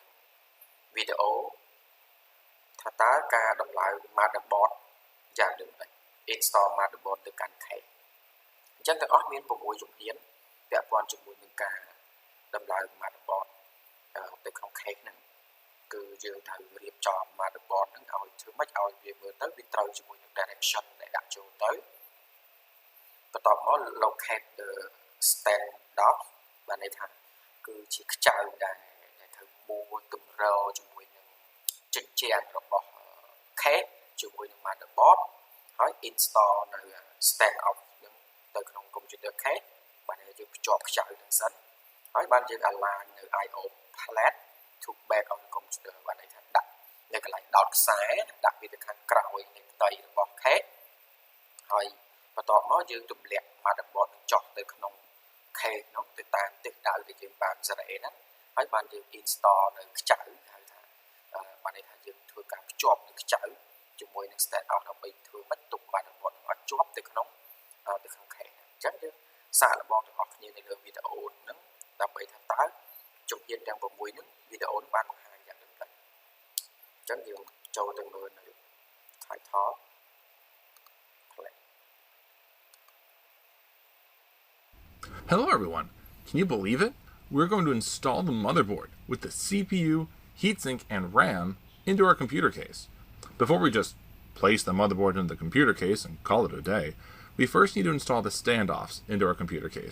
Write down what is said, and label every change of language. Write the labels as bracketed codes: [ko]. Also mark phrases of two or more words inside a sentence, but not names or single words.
[km] វីដេអូថាតើការដំឡើង motherboard យ៉ាងដូចម្តេច [en] install motherboard [km] ទៅកាន់ case អញ្ចឹងទាំងអស់មាន6ជំហានពាក់ព័ន្ធជាមួយនឹងការដំឡើង motherboard ទៅក្នុង case ហ្នឹងគឺយើងត្រូវរៀបចំ motherboard ហ្នឹងឲ្យធ្វើម៉េចឲ្យវាមើលទៅវាត្រូវជាមួយនឹង direction ដែលដាក់ចូលទៅបន្ទាប់មក [en] locate the [km] standoff បានន័យថាគឺជាខ្ចៅដែលត្រូវមួតម្រជាមួយនឹងចិញ្ចៀនរបស់ case ជាមួយនឹង motherboard ហើយ install នៅ standoff ហ្នឹងទៅក្នុង [en] computer case [km] បាន យើងភ្ជាប់ខ្ចៅហ្នឹងសិនហើយបានយើង align នៅ [en] IO plate to back on computer [km] បានន័យថាដាក់នៅកន្លែងដោតខ្សែដាក់វាទៅខាងក្រោយនៃផ្ទៃរបស់ case ហើយបន្ទាប់មកយើងទម្លាក់ motherboard ចុះទៅក្នុង case នោះទៅតាមទិសដៅដែលយើងបានសេរីហ្នឹងហើយបានយើង install នៅខ្ចៅហៅថាបានន័យថាយើងធ្វើការភ្ជាប់នៅខ្ចៅជាមួយនឹង standoff ដើម្បីធ្វើម៉េចទុក motherboard ឲ្យជាប់ទៅក្នុង case អញ្ចឹងយើងសាកល្បងទាំងអស់គ្នានៅលើវីដេអូហ្នឹងដើម្បីថាតើជំហានទាំង6ហ្នឹងវីដេអូហ្នឹងបានបង្ហាញយ៉ាងដូចម្តេចអញ្ចឹងយើងចូលទៅមើលនៅ [en] title play. Hello everyone! Can you believe it? We're going to install the motherboard with the CPU, heatsink, and RAM into our computer case. Before we just place the motherboard into the computer case and call it a day, we first need to install the standoffs into our computer case.